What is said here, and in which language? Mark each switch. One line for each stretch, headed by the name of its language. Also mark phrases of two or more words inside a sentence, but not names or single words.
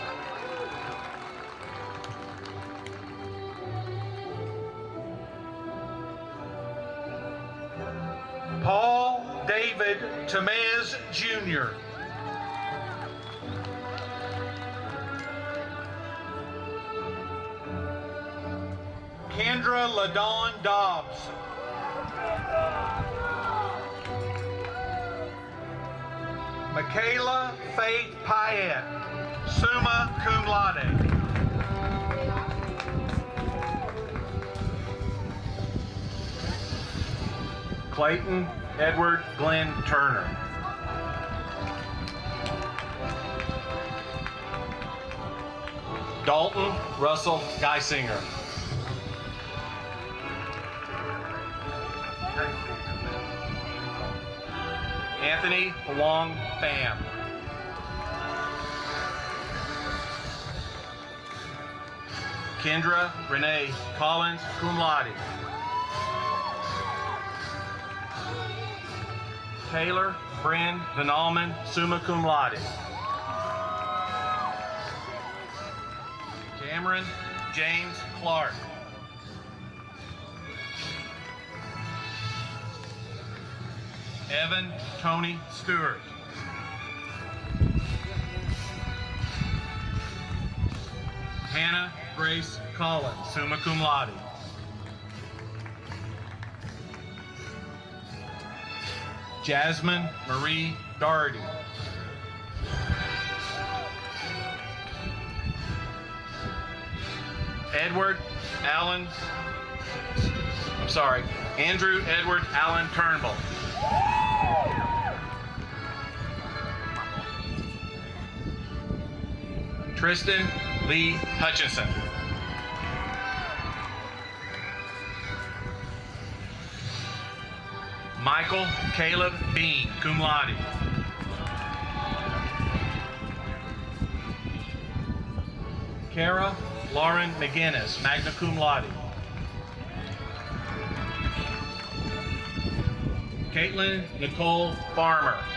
English: Paul David Tamez Jr., Kendra LaDawn Dobbs, Michaela Faith Pyatt,
Latin: summa cum laude.
English: Clayton Edward Glenn Turner. Dalton Russell Geisinger. Anthony Huang Pham. Kendra Renee Collins,
Latin: cum laude.
English: Taylor Bryn Vanalman,
Latin: summa cum laude.
English: Cameron James Clark. Evan Tony Stewart. Hannah Grace Collins,
Latin: summa cum laude.
English: Jasmine Marie Doherty. Andrew Edward Allen Turnbull. Tristan Lee Hutchinson. Michael Caleb Bean,
Latin: cum laude.
English: Kara Lauren McGinnis,
Latin: magna cum laude.
English: Caitlin Nicole Farmer.